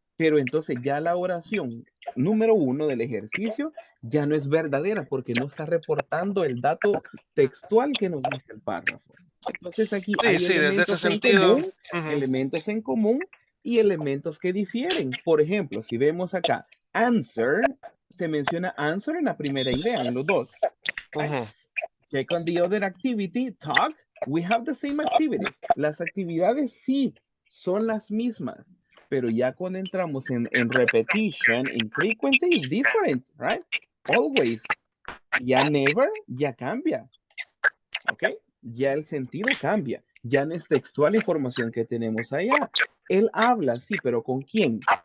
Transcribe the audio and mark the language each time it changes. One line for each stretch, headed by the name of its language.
Spanish: Pero entonces ya la oración número 1 del ejercicio ya no es verdadera porque no está reportando el dato textual que nos dice el párrafo. Entonces aquí hay elementos en común, elementos en común y elementos que difieren. Por ejemplo, si vemos acá, answer, se menciona answer en la primera idea, en los dos.
English: Check on the other activity, talk, we have the same activities.
Spanish: Las actividades sí son las mismas, pero ya cuando entramos en
English: repetition, in frequency is different, right?
Spanish: Always. Ya never, ya cambia. ¿Ok? Ya el sentido cambia. Ya no es textual la información que tenemos allá. Él habla, sí, pero ¿con quién?